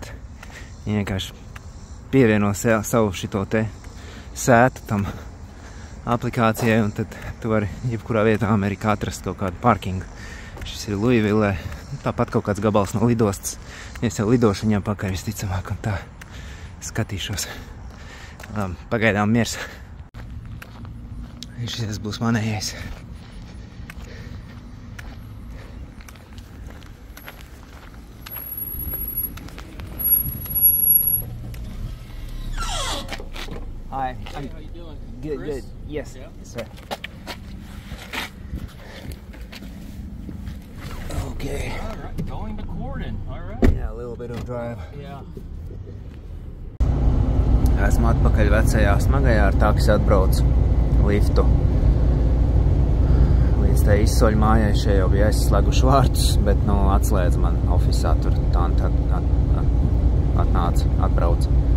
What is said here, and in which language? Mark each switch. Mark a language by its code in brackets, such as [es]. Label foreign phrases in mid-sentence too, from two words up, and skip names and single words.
[lv] Viņi vienkārši pievieno savu šito te sētu tam aplikācijai, un tad tu vari jebkurā vietā Amerikā atrast kaut kādu parkingu. Šis ir Louisvillē, tāpat kaut kāds gabals no lidostas. Es jau lidošu viņam pakaļ visticamāk, un tā skatīšos. Labi, pagaidām miers. Šis būs manējais. [en] Hi. Hey, how you doing? Good. Yes, Yeah. sir. Okay. All right, going to Corden. All right. Yeah, a little bit of drive. Yeah. [lv] Esmu atpakaļ vecajā smagajā ar taksi atbraucu liftu. Līdz te izsoļu mājai šeit jau bija aizslēguši vārtus, bet, nu, atslēdz man ofisā tur tā atnāca, atbrauca.